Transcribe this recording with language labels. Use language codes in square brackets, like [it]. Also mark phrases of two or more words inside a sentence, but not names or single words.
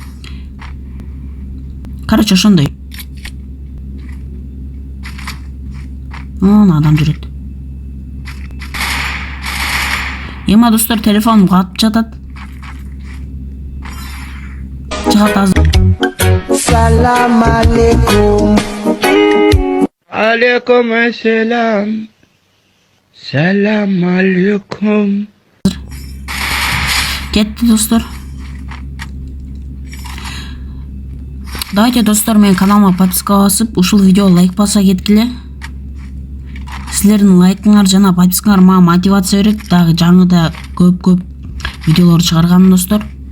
[ky] Короче, ошондой. Адам жүрөт. Эма достор, телефонум катып жатат. Чыгат азыр. [ar] سلام عليكم. عليكم السلام. سلام عليكم. [ky] Кетти достор. Давайте достор, менин каналыма подписка басып, ушул видео лайк баса кеткиле. Силердин лайкыңар жана подпискаңар мага мотивация берет, дагы жаңыда көп видеолор чыгаргам достор.